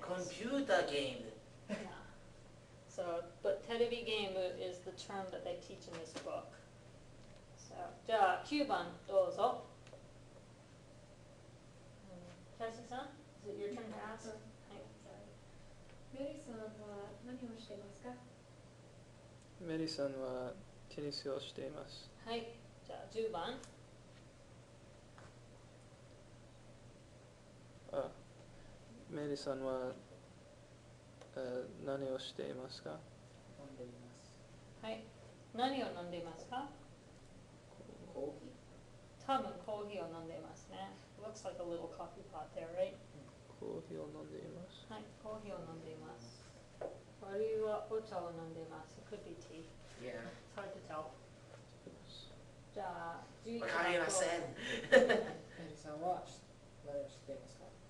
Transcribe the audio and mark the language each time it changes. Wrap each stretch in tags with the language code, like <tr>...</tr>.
<en>Computer game. Yeah. So, but テレビゲーム is the term that they teach in this book.</en> <ja>So, じゃあ9番どうぞ。</ja> <en>Kelsey-san, is it your turn to ask?</en> <ja>はい。メリーさんは何をしていますか？メリさんはテニスをしています。はい。じゃあ10番。メリさんは、何をしていますか？飲んでいます。はい。何を飲んでいますか？コーヒ多分コーヒーを飲んでいますね。</ja> <en>Looks like a little coffee pot there, right?</en> <ja>コーヒーを飲んでいます。はい。コーヒーを飲んでいます。あるいはお茶を飲んでいます。</ja> <en>It could be tea. Yeah. It's hard to tell.</en> <ja>じゃあ11番。わかりません。メリーさんは何をしていますか？</ja>